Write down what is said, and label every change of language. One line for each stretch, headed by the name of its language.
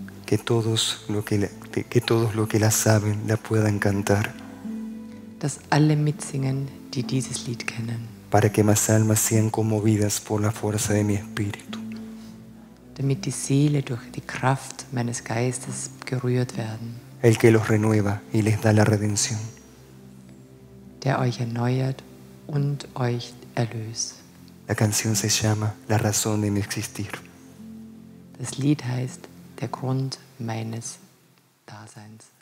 Spanish: que todos los que la saben la puedan cantar,
German: dass alle mitsingen, die dieses Lied kennen,
Spanish: para que más almas sean conmovidas por la fuerza de mi espíritu,
German: damit die Seele durch die Kraft meines Geistes gerührt werden,
Spanish: el que los renueva y les da la redención.
German: der euch erneuert und euch erlöst.
Spanish: La canción se llama La razón de mi existir.
German: Das Lied heißt Der Grund meines Daseins.